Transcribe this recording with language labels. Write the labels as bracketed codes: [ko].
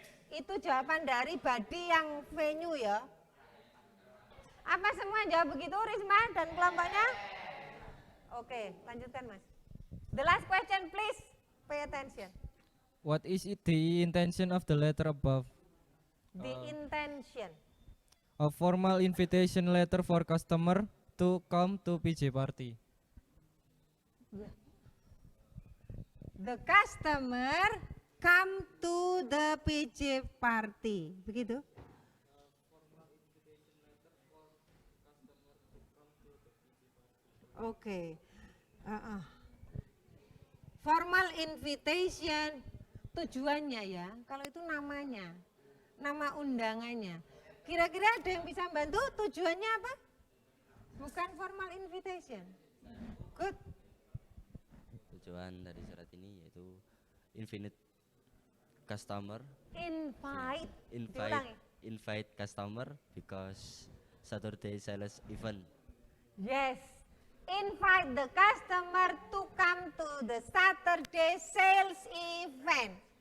[id] Itu jawaban dari body yang venue ya. Apa semua jawab begitu Risma dan kelompoknya? Oke, lanjutkan Mas. [en] The last question please, pay attention. What is the intention of the letter above? The intention. A formal invitation letter for customer to come to PJ party. The customer come to the PJ party. [id] Begitu? Oke. [en] Formal invitation [id] tujuannya ya. Kalau itu namanya, nama undangannya. Kira-kira ada yang bisa bantu tujuannya apa? Bukan [en] formal invitation. Good. [id] Tujuan dari surat ini yaitu [en] infinite customer. Invite. Invite customer because Saturday sales event. Yes. Invite the customer to come to the Saturday sales event.